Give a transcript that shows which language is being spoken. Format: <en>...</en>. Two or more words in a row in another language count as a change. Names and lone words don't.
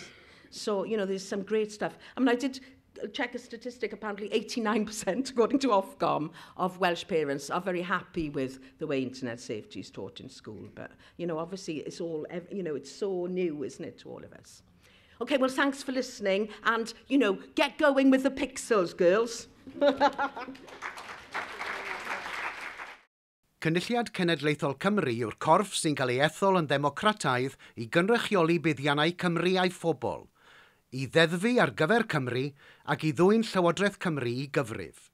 <en>So, there's some great stuff. I did check a statistic, apparently 89%, according to Ofcom, of Welsh parents are very happy with the way internet safety is taught in school. But, obviously it's all, it's so new, isn't it, to all of us. Okay, well, thanks for listening. And, get going with the Picsels, girls.</en> <cy>Cynulliad Cenedlaethol Cymru yw'r corff sy'n cael ei ethol yn ddemocrataidd i gynrychioli buddiannau Cymru a'i phobl, i ddeddfu ar gyfer Cymru ac i ddwyn Llywodraeth Cymru i gyfrif.</cy>